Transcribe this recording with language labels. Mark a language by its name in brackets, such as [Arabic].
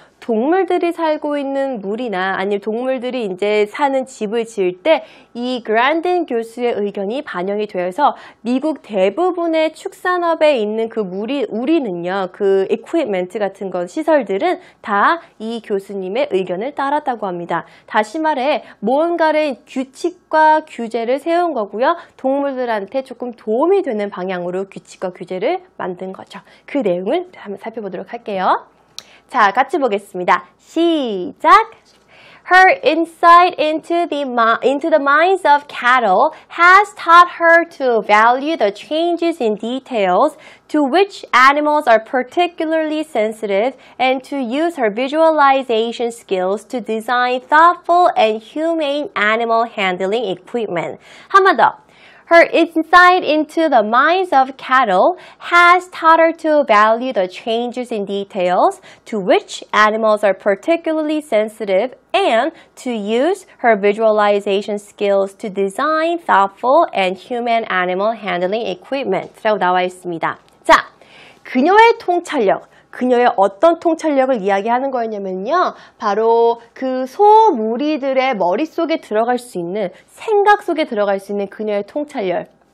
[Korean] 동물들이 살고 있는 물이나 아니면 동물들이 이제 사는 집을 지을 때 이 그란딘 교수의 의견이 반영이 되어서 미국 대부분의 축산업에 있는 그 우리는요, 그 equipment 같은 건 시설들은 다 이 교수님의 의견을 따랐다고 합니다. 다시 말해 뭔가를 규칙과 규제를 세운 거고요. 동물들한테 조금 도움이 되는 방향으로 규칙과 규제를 만든 거죠. 그 내용을 한번 살펴보도록 할게요. 자, 같이 보겠습니다. 시작! [English] Her insight into the minds of cattle has taught her to value the changes in details to which animals are particularly sensitive and to use her visualization skills to design thoughtful and humane animal handling equipment. [Korean] 한 번 더. [English] Her insight into the minds of cattle has taught her to value the changes in details to which animals are particularly sensitive and to use her visualization skills to design thoughtful and human animal handling equipment [Korean] 라고 나와 있습니다. 자, 그녀의 통찰력. 그녀의 어떤 통찰력을 이야기하는 거였냐면요. 바로 그 소무리들의 머릿속에 들어갈 수 있는, 생각 속에 들어갈 수 있는 그녀의 통찰력.